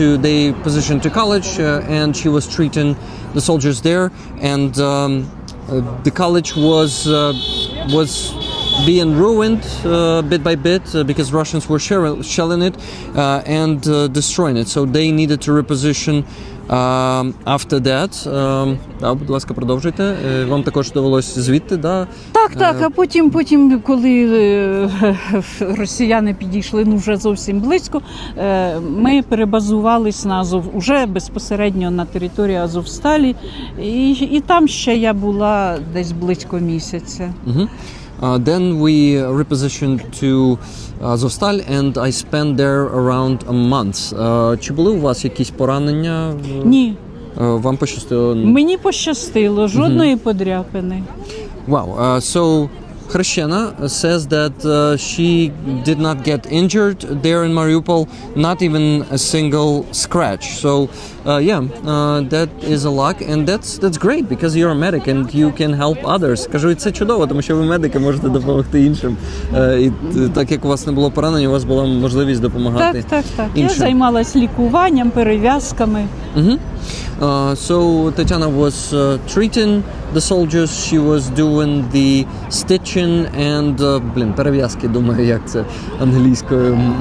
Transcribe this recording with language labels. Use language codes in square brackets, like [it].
[en] They positioned to college, and she was treating the soldiers there, and the college was being ruined bit by bit because Russians were shelling it and destroying it. So they needed to reposition after that. [uk] Будь ласка, продовжуйте. Вам також довелося звідти, да? Так, а потім, коли росіяни підійшли вже зовсім близько, ми перебазувались на Азов, уже безпосередньо на території Азовсталі, і там ще я була десь близько місяця. [en] Then we repositioned to Azovstal, and I spent there around a month. [uk] Чи були у вас якісь поранення? Ні. Вам пощастило? Мені пощастило, жодної подряпини. [en] Wow. So Хрещена says that she did not get injured there in Mariupol, not even a single scratch. So that is a luck, and that's great because you're a medic and you can help others. [uk] Кажу, і це чудово, тому що ви медики, можете допомогти іншим. І так як у вас не було поранень, у вас була можливість допомагати. Так. іншим. Я займалась лікуванням, перев'язками. [en] So Tana was treating the soldiers, she was doing the stitching and [uk] перев'язки, думаю, як це англійською.